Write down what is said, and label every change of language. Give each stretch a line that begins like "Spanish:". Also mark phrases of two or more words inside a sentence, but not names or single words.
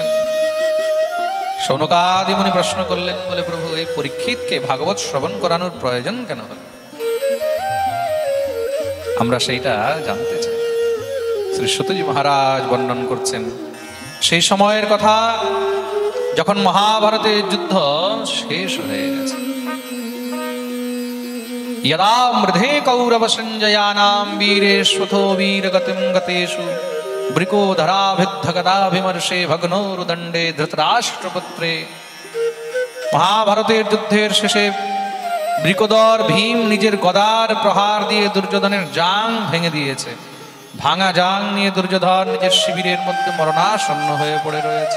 Bangla: শৌনকাদি মুনি প্রশ্ন করলেন, বলে প্রভু এই পরীক্ষিতকে ভাগবত শ্রবণ করানোর প্রয়োজন কেন হল? আমরা সেইটা জানতে চাই। শ্রী সূতজি মহারাজ বর্ণন করছেন সেই সময়ের কথা, যখন মহাভারতের যুদ্ধ শেষ হয়ে গেছে।
Sanskrit: यदा मृधे कौरव संजयानां वीरेष्वथो वीरगतिं गतेषु বৃকোধরাভিদ্ধগদাভিমর্ষে ভগ্নোরুদণ্ডে ধৃতরাষ্ট্রপুত্রে।
Bangla: মহাভারতের যুদ্ধের শেষে বৃকোদর ভীম নিজের গদার প্রহার দিয়ে দুর্যোধনের জাং ভেঙে দিয়েছে। ভাঙা জাং নিয়ে দুর্যোধন নিজের শিবিরের মধ্যে মরণাসন্ন হয়ে পড়ে রয়েছে।